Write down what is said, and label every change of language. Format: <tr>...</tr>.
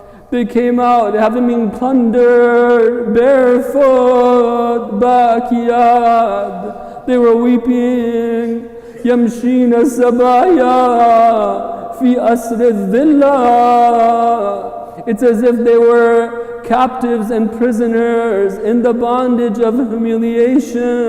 <en>They came out having been plundered, barefoot, bakiyad. They were weeping.</en> <ar>يمشين السبايا في أسر الذلة.</ar> <en>It's as if they were captives and prisoners in the bondage of humiliation.</en>